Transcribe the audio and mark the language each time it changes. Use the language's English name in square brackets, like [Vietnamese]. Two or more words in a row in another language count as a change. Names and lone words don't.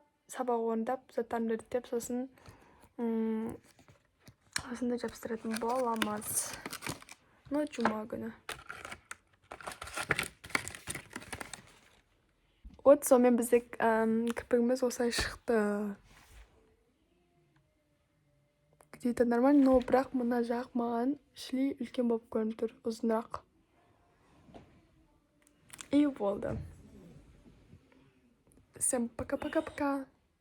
[Kazakh] Сабақ орындап, заттарымды реттеп, сосын осында жабыстыратын боламыз. Но жұма күні. Вот сонымен бізде кірпігіміз осылай шықты. [Russian] Где-то нормально, но [Kazakh] бірақ мына жақ маған шлей үлкен болып көрініп тұр, ұзынырақ. И болды. [Russian] Всем пока-пока-пока.